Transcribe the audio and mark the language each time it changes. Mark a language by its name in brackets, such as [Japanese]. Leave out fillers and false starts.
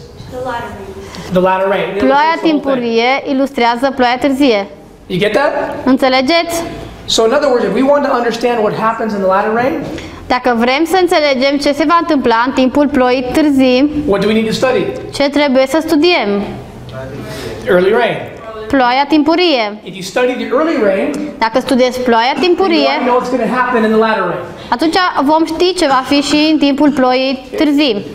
[English] The latter rain. the latter rain. It [Romanian] ploaia [English] illustrates the whole thing. [Romanian] timpurie ilustrează ploaia târzie. [English] You get that? [Romanian] Înțelegeți? [English] So in other words, if we want to understand what happens in the latter rain, [Romanian] Dacă vrem să înțelegem ce se va întâmpla în timpul ploii târzii, [English] what do we need to study? [Romanian] ce trebuie să studiem? [English] Early rain. [Romanian] Ploaia timpurie. [English] If you study the early rain, [Romanian] Dacă studiezi ploaia [English] then you [Romanian] timpurie, [English] already know what's going to happen in the latter rain. [Romanian] atunci vom ști ce va fi și în timpul ploii târzii.